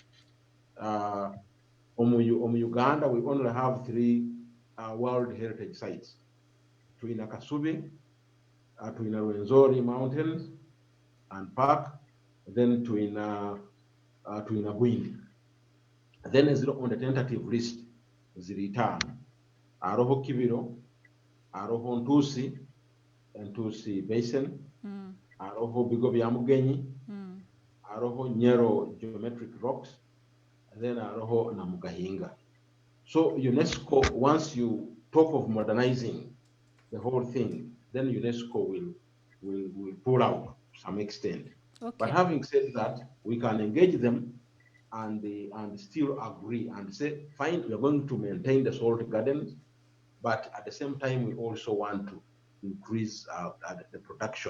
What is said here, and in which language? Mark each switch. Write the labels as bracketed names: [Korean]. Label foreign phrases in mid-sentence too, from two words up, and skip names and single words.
[English] Uganda, we only have 3 World Heritage Sites. [Nyoro] Tuina Kasubi, Tuina Rwenzori Mountains and Park, then Tuina Bwindi. [English] Then is on the tentative list, Ziritan, Aroho Kibiro, Aroho Ntusi, Ntusi Basin, Aroho Bigobiamugenyi, Aroho Nyero geometric rocks, and then Aroho Namugahinga. So UNESCO, once you talk of modernizing the whole thing, then UNESCO will pull out to some extent. Okay. But having said that, we can engage them and still agree and say, fine, we are going to maintain the salt gardens, but at the same time, we also want to increase the production.